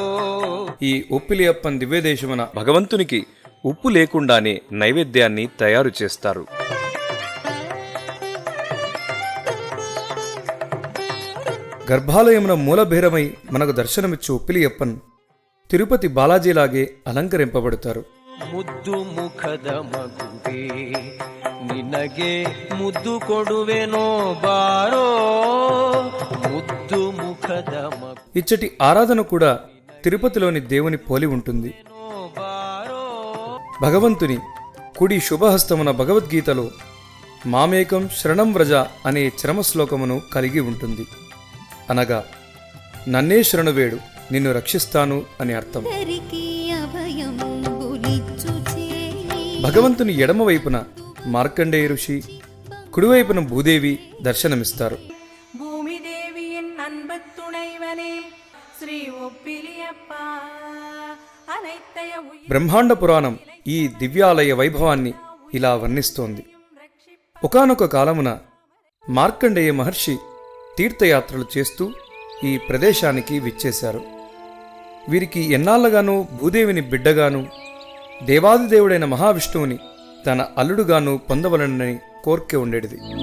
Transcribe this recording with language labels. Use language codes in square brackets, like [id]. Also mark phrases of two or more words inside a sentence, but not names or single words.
[te] ఈ ఉప్పిలియప్పన్ దివ్యదేశమున భగవంతునికి ఉప్పు లేకుండానే నైవేద్యాన్ని తయారు చేస్తారు. గర్భాలయమున మూలభేరమై మనకు దర్శనమిచ్చు ఉప్పిలియప్పన్ తిరుపతి బాలాజీలాగే అలంకరింపబడతారు. [kn] ಮುದ್ದು ಮುಖದ ಮಗುವೆ ನಿನಗೆ ಮುದ್ದು ಕೊಡುವೆನೋ ಬಾರೋ, ಮುದ್ದು ಮುಖದ ಮಗು [te] ఇచ్చటి ఆరాధన కూడా తిరుపతిలోని దేవుని పోలి ఉంటుంది. [kn] ಬಾರೋ. [te] భగవంతుని కుడి శుభహస్తమున భగవద్గీతలో [sa] మామేకం శరణం వ్రజ [te] అనే చరమశ్లోకమును కలిగి ఉంటుంది. అనగా నన్నే శరణువేడు, నిన్ను రక్షిస్తాను అని అర్థం. అందరికీ అభయములిచ్చు చేయి. భగవంతుని ఎడమవైపున మార్కండేయ ఋషి, కుడివైపున భూదేవి దర్శనమిస్తారు. [ta] பூமிதேவியின் அன்பு துணைவனே ஸ்ரீ ஒப்பிலியப்பா அனைத்தைய [te] బ్రహ్మాండ పురాణం ఈ దివ్యాలయ వైభవాన్ని ఇలా వర్ణిస్తోంది. ఒకానొక కాలమున మార్కండేయ మహర్షి తీర్థయాత్రలు చేస్తూ ఈ ప్రదేశానికి విచ్చేశారు. వీరికి ఎన్నాళ్లగానూ భూదేవిని బిడ్డగాను, దేవాదిదేవుడైన మహావిష్ణువుని తన అల్లుడుగాను పొందవలనని కోర్కె ఉండేది.